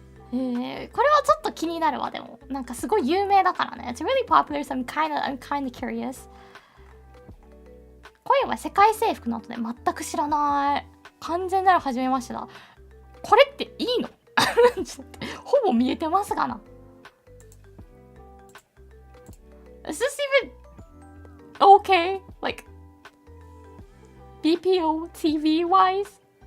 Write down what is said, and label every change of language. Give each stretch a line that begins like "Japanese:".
Japanese: これはちょっと気になるわ、でも。なんかすごい有名だからね。
English: It's really popular, so I'm kinda curious.
Japanese: 恋は世界征服の後で全く知らない。完全なる初めましてだ。これっていいの？ほぼ見えてますがな。
English: Is this even okay? Like BPO TV wise?